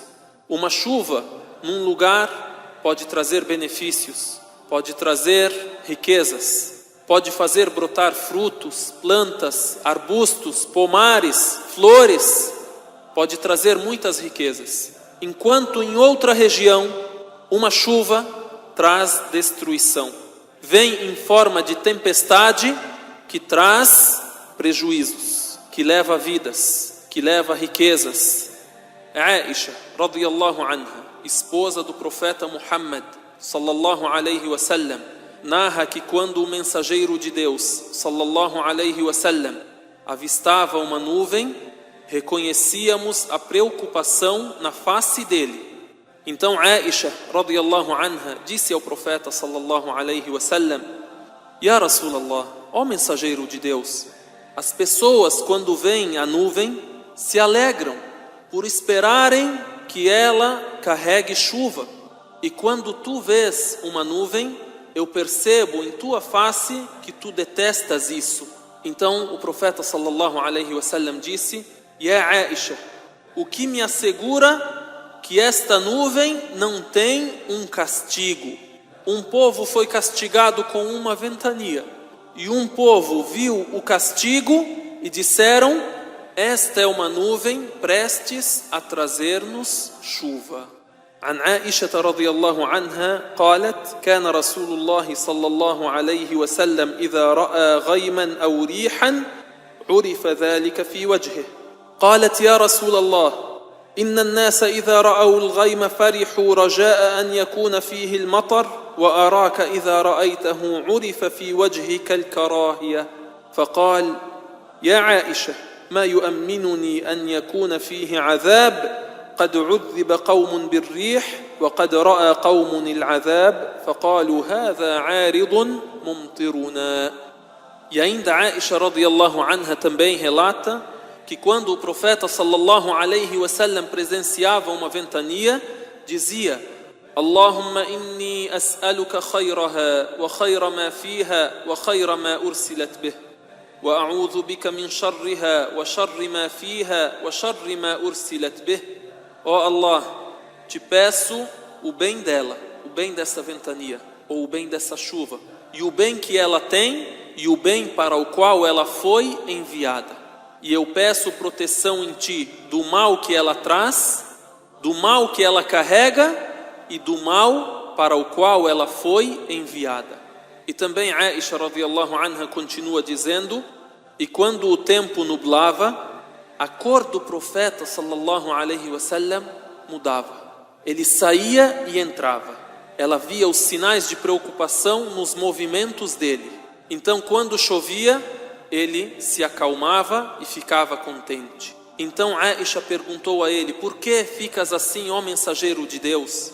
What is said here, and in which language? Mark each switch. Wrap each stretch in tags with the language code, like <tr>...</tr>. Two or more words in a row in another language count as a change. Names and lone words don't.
<pt>Uma chuva num lugar pode trazer benefícios, pode trazer riquezas, pode fazer brotar frutos, plantas, arbustos, pomares, flores, pode trazer muitas riquezas. Enquanto em outra região, uma chuva traz destruição. Vem em forma de tempestade que traz prejuízos, que leva vidas, que leva riquezas.</pt> <ar>عائشة رضي الله عنها,</ar> <pt>esposa do profeta Muhammad,</pt> <ar>صلى الله عليه وسلم,</ar> <pt>narra que quando o mensageiro de Deus,</pt> <ar>صلى الله عليه وسلم,</ar> <pt>avistava uma nuvem, reconhecíamos a preocupação na face dele. Então Aisha,</pt> <ar>رضي الله عنها,</ar> <pt>disse ao profeta,</pt> <ar>صلى الله عليه وسلم يا رسول الله,</ar> <pt>ó mensageiro de Deus, as pessoas quando veem a nuvem se alegram por esperarem que ela carregue chuva, e quando tu vês uma nuvem, eu percebo em tua face que tu detestas isso. Então o profeta</pt> <ar>صلى الله عليه وسلم</ar> <pt>disse: Ya Aisha, o que me assegura que esta nuvem não tem um castigo? Um povo foi castigado com uma ventania, e um povo viu o castigo e disseram: esta é uma nuvem prestes a trazer-nos chuva.</pt> <ar>عن عائشة رضي الله عنها قالت كان رسول الله صلى الله عليه وسلم إذا رأى غيما أو ريحا عرف ذلك في وجهه. قالت يا رسول الله إن الناس إذا رأوا الغيم فرحوا رجاء أن يكون فيه المطر وأراك إذا رأيته عرف في وجهك الكراهية. فقال يا عائشة ما يؤمنني أن يكون فيه عذاب قد عذب قوم بالريح وقد رأى قوم العذاب فقالوا هذا عارض ممطرنا.</ar> <pt>E ainda Aisha</pt> <ar>رضي الله عنها</ar> <pt>também relata que quando o profeta</pt> <ar>صلى الله عليه وسلم</ar> <pt>presenciava uma ventania, dizia:</pt> <ar>اللهم إني أسألك خيرها وخير ما فيها وخير ما أرسلت به وأعوذ بك من شرها وشر ما فيها وشر ما أرسلت به.</ar> <pt>Ó Allah, te peço o bem dela, o bem dessa ventania ou o bem dessa chuva, e o bem que ela tem e o bem para o qual ela foi enviada. E eu peço proteção em ti do mal que ela traz, do mal que ela carrega e do mal para o qual ela foi enviada. E também Aisha</pt> <ar>رضي الله عنها</ar> <pt>continua dizendo: e quando o tempo nublava, a cor do profeta</pt> <ar>صلى الله عليه وسلم</ar> <pt>mudava. Ele saía e entrava. Ela via os sinais de preocupação nos movimentos dele. Então, quando chovia, ele se acalmava e ficava contente. Então Aisha perguntou a ele: por que ficas assim, ó mensageiro de Deus?</pt>